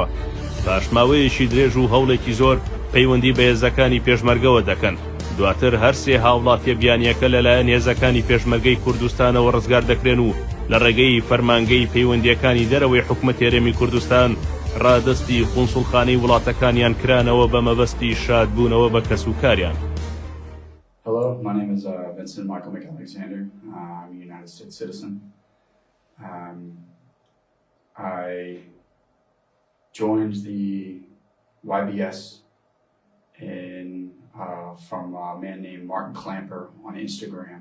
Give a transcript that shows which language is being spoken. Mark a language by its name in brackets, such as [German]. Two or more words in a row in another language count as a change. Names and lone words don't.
[Central Kurdish] پاشماوەیەکی درێژ و هەوڵێکی زۆر پەیوەندی بە هێزەکانی پێشمەرگەوە دەکەن. دواتر هەر سێ ھاوڵاتیە بیانیەکە لەلایەن هێزەکانی پێشمەرگەی کوردستانەوە ڕزگار دەکرێن و لە ڕێگەی فەرمانگەی پەیوەندیەکانی دەرەوەی حکومەت هێرێمی کوردستان ڕادستی قونسوڵخانەی وڵاتەکانیان کرانەوە بە مەبەستی شادبوونەوە بە کەسوکاریان. [English] Hello, my name is Vincent Michael McAlexander. I'm a United States citizen. I joined the YBS from a man named Martin Clamper on Instagram.